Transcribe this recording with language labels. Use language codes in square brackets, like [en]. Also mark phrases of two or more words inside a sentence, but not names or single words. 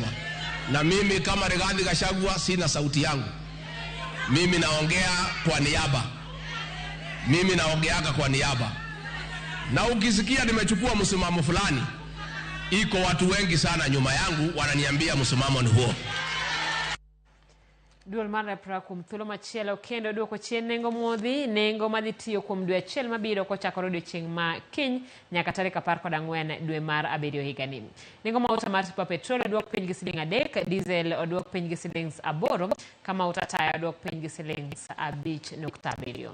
[sw] Na mimi kama Rigathi Gachagua sina sauti yangu. Mimi naongea kwa niaba. Mimi naongeaga kwa niaba. Na ukisikia nimechukua msimamo fulani, iko watu wengi sana nyuma yangu wananiambia msimamo ni huo. [luo] Duol mar rapra kuom thuolo machielo kendo duoko chien nengo modhi, nengo madhi tiyo kuom dwe achiel mabiro kochakore odiechieng' ma kiny nyaka tarik 14 dwe mar abiriyo higani. Nengo mauta mar [en] super petrol [luo] oduok piny gi siling 3, diesel oduok piny gi siling 8, kama mauta taya oduok piny gi siling 5.7.